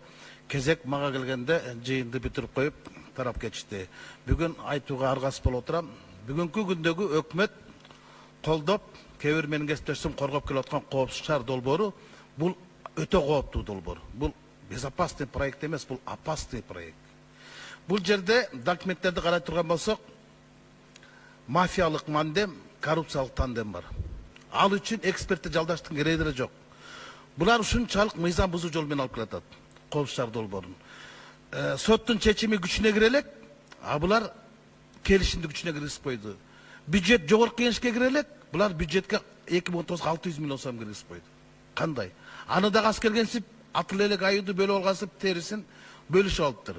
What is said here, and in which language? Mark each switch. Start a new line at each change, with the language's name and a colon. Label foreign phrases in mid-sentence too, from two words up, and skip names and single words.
Kyrgyz: Кезек мага келгенде жыйынды бүтүрүп коюп тарап кетишти. Бүгүн айтууга аргасыз болуп отурам. Бүгүнкү күндөгү өкмөт колдоп, кээ бир менин кесиптешим коргоп келип аткан коопсуз шаар долбоору бул өтө кооптуу долбоор. Бул
Russian: безопасный проект
Kyrgyz: эмес, бул
Russian: опасный проект.
Kazakh: Бұл жерде документтерді қарай тұрған болсақ, мафиялық мандем, коррупциялық тандем бар. Ал үшін экспертті жалдаштың керегі жоқ.
Kyrgyz: Бұлар ушунчалык мыйзам бузуу жолмен алып келатат, коопсуз шаар долбоорун. Соттун чечими күчүнө кире элек, а булар келишимди күчүнө киргизип койду. Бюджет жогорку кеңешке кире элек, булар бюджетке 2019 600 миллион сом киргизип койду. Кандай? Аны да газ келгенсип, атыл элек аюуду бөлүп алгансып, терисин бөлүшүп алыптыр.